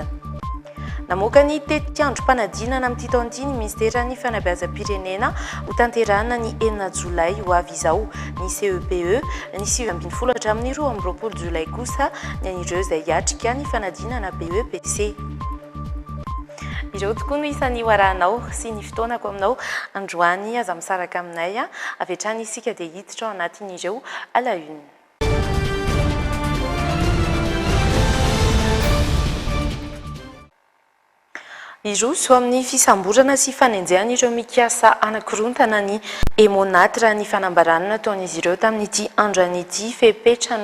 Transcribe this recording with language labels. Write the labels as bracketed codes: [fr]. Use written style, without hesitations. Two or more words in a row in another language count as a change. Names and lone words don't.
[mg] Namoaka ny tetik'androm-panadinana amin'ity taon'ity ny ministera ny fanabeazam-pirenena ho tanterahana ny 9 jolay ho avy izao ny CEPE ny 7 hatramin'ny 12 jolay kosa ny an'ireo izay hiatrika ny fanadinana BEPC. Ireo tokoa no isan'ny hoarahanao sy ny fotoanako aminao androany aza misaraka aminay avy hatrany isika dia hiditra ao anatin'ireo [fr] à la une. [mg] Iroso amin'ny fisamborana sy fanenjehana ireo mikasa anakorontana ny Emonat raha ny fanambarana nataon'izy ireo tamin'ity androany ity fepetra